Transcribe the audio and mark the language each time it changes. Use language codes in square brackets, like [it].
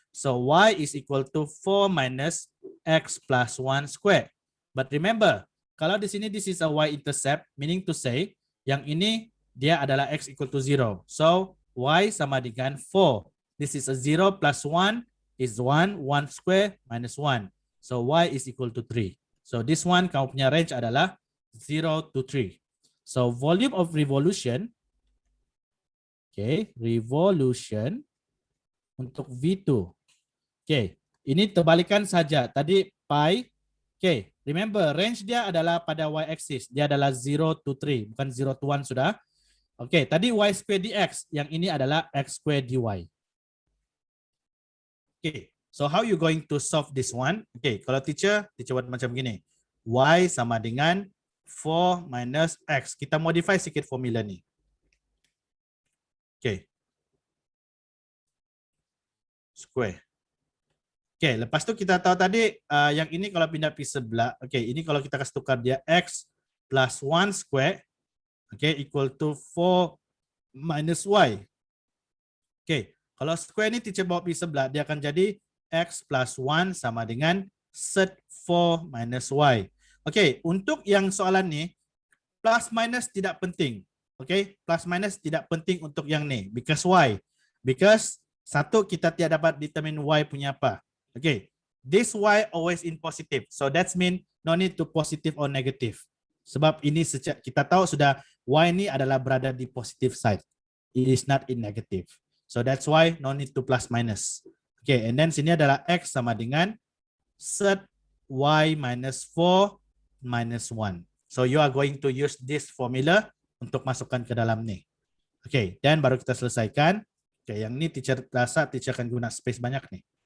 [en] So, y is equal to 4 minus x plus 1 square. But remember, [ms] kalau di sini [en] this is a y-intercept, meaning to say, [ms] yang ini dia adalah [en] x equal to 0. So, [ms] y sama dengan 4. [en] This is a 0 plus 1 is 1. 1 square minus 1. So, y is equal to 3. So, this one, [ms] kamu punya range adalah [en] 0 to 3. So, volume of revolution, okay, revolution untuk V2. [ms] Okay, ini terbalikan saja. [en] Tadi pi, okay, remember range [ms] dia adalah pada [en] y-axis. [ms] Dia adalah [en] 0 to 3, [ms] bukan 0 to 1 sudah. [en] Okay, tadi y square dx. [ms] Yang ini adalah x square dy. [en] Okay, so how you going to solve this one? [ms] Okay, kalau teacher buat macam gini. Y sama dengan 4 minus x. Kita modify sikit formula ni. Okay. Square. Okay, lepas tu kita tahu tadi yang ini kalau pindah pergi sebelah, okay, ini kalau kita kasih tukar dia x plus 1 square, okay, equal to 4 minus y. Okay, kalau square ni teacher bawa pergi sebelah, dia akan jadi x plus 1 sama dengan set 4 minus y. Okay, untuk yang soalan ni, plus minus tidak penting. Okay, plus minus tidak penting untuk yang ni. [en] Because why? [ms] Because satu, kita tidak dapat determine y punya apa. [en] Okay, this y always in positive. So that's mean no need to positive or negative. [ms] Sebab ini kita tahu sudah y ni adalah berada di positive side. [en] It is not in negative. So that's why no need to plus minus. Okay, and then [ms] sini adalah [en] x [ms] sama dengan [en] set y minus 4 minus 1. So you are going to use this formula [ms] untuk masukkan ke dalam ni. Okay, dan baru kita selesaikan. Okay, yang ni teacher rasa teacher akan guna space banyak nih.